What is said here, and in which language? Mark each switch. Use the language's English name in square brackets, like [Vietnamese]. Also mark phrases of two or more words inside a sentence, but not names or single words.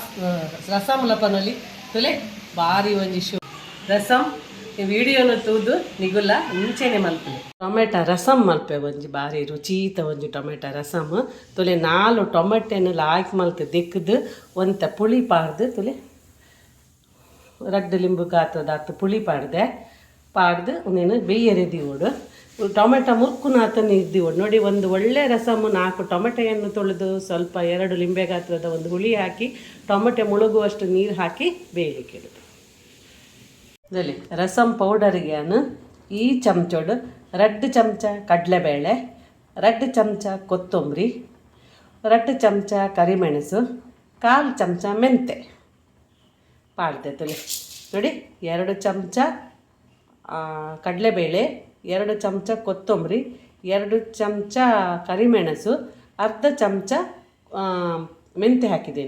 [Tulu] ರಸಂ ಲಪನಲಿ ತುಲೆ ಭಾರಿ ಒಂಜಿ ರಸಂ ವಿಡಿಯೋನ ತೂದು ನಿಗುಲ್ಲ ಮುಂಚೆನೆ ಮಲ್ಪೆ ಟೊಮೆಟೊ ರಸಂ ಮಲ್ಪೆ ಒಂಜಿ ಭಾರಿ ರುಚೀತ ಒಂಜಿ ಟೊಮೆಟೊ ರಸಮ್ ತುಲೆ 4 ಟೊಮೆಟೊನ ಲಾಯ್ಕ್ ಮಲ್ತು ದೆಕ್ಕದು ಒಂತ ಪುಳಿ ಪಾಡ್ದು ತುಲೆ ರಡ್ಡು ಲಿಂಬು ಗಾತ್ರದಾತು ಪುಳಿ ಪಾಡ್ದು ನೀನು ಬೇಯರೆದಿ ಓಡು ಟೊಮೆಟೊ ಮುರ್ಕುನಾತನ ಇದ್ದಿವೋಡು ನೋಡಿ. [Kannada] ಒಂದು ಒಳ್ಳೆ ರಸಮ್ಮು 4 ಟೊಮೆಟೊಯನ್ನು ತೊಳೆದು ಸ್ವಲ್ಪ 2 ಲಿಂಬೆ ಗಾತ್ರದ ಒಂದು ಹುಳಿ ಹಾಕಿ ಟೊಮೆಟೊ ಮುಳುಗುವಷ್ಟು ನೀರು ಹಾಕಿ ಬೇಯಲಿಕ್ಕೆ ಇಡೋದು. ಇದರಲ್ಲಿ ರಸಮ್ ಪೌಡರಿಗೆ ಈ ಚಮಚೋಡು 2 ಚಮಚ ಕಡಲೆಬೇಳೆ, 2 ಚಮಚ ಕೊತ್ತಂಬರಿ, 2 ಚಮಚ ಕರಿಮೆಣಸು, 1/4 ಚಮಚ ಮೆಂತೆ ಪಾಡ್ದೆ ತುಳಿ ನೋಡಿ. 2 ಚಮಚ ಕಡಲೆಬೇಳೆ, 2 ಚಮಚ ಕೊತ್ತಂಬರಿ, 2 ಚಮಚ ಕರಿಮೆಣಸು, ಅರ್ಧ ಚಮಚ ಮೆಂತೆ ಹಾಕಿದ್ದೇನೆ.